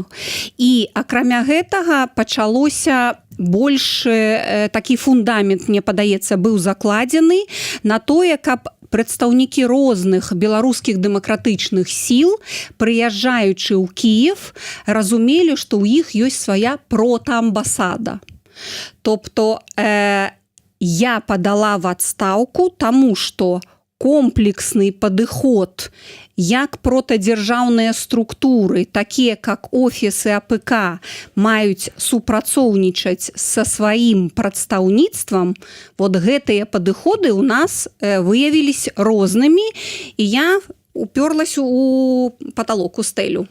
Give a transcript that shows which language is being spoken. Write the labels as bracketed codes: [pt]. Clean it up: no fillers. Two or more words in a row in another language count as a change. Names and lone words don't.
[be] І акрамя гэтага пачалося больш такі фундамент, мне падаецца, быў закладзены на тое, каб прадстаўнікі розных беларускіх дэмакратычных сіл, прыязджаючы ў Кіев, разумелі, што ў іх ёсць свая протаамбасада. Тобто я падала в адстаўку, таму што комплексны падыход як протадзяржаўныя структуры, такія як офісы АПК, маюць супрацоўнічаць са сваім прадстаўніцтвам, вот гэтыя падыходы ў нас выявіліся рознымі, і я уперлась у паталок, у стэлю.